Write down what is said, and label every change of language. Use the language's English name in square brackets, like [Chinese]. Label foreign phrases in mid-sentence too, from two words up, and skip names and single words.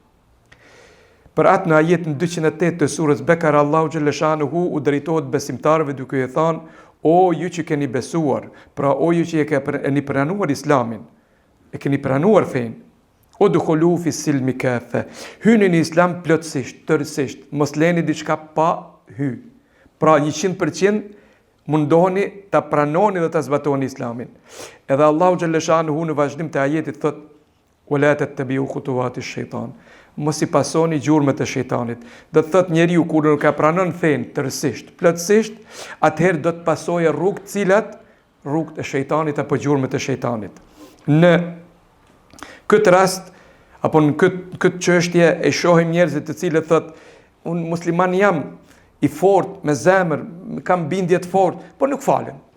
[Albanian] Për atë në ajetin 208 të surës Bekara, Allahu xhaleshanuhu u drejtohet besimtarëve duke i thënë: o ju që keni besuar, pra o ju që e keni pranuar islamin, e keni pranuar fen, o [Arabic] ادخلوا في السلم كافة, [Albanian] hyni në islam plotësisht, tërësisht, mos leni diçka pa hy. Pra 100% mundoheni ta pranoni dhe ta zbatoni islamin. Edhe Allahu xhaleshanuhu në vazhdim të ajetit thot: [Arabic] ولا تتبعوا خطوات الشيطان. [Albanian] Mos i pasoni gjurmët e shejtanit. Do të thotë njeriu kur nuk ka pranon fen tërësisht, plotësisht, atëherë do të pasojë rrugët e shejtanit apo gjurmët e shejtanit. Në këtë rast apo në këtë çështje e shohim njerëzit të cilët thotë: unë musliman jam, i fortë, me zemër, kam bindje të fortë, por nuk falen.